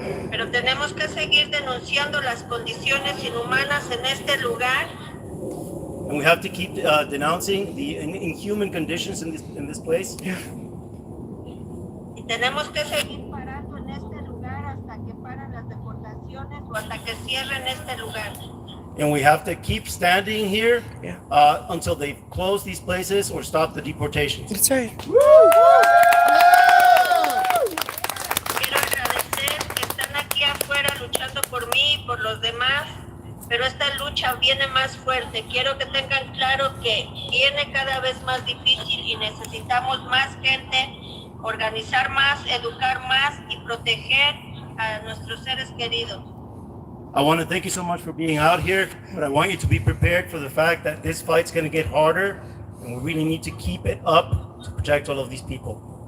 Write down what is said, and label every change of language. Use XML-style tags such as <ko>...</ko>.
<es>Pero tenemos que seguir denunciando las condiciones inhumanas en este lugar.</es> <en>And we have to keep denouncing the inhuman conditions in this place.</en> <es>Y tenemos que seguir parando en este lugar hasta que paren las deportaciones o hasta que cierren este lugar.</es> <en>And we have to keep standing here until they close these places or stop the deportations. That's right.</en> <es>Quiero agradecer que están aquí afuera luchando por mí y por los demás, pero esta lucha viene más fuerte. Quiero que tengan claro que viene cada vez más difícil y necesitamos más gente, organizar más, educar más y proteger a nuestros seres queridos.</es> <en>I want to thank you so much for being out here, but I want you to be prepared for the fact that this fight's going to get harder, and we really need to keep it up to protect all of these people.</en>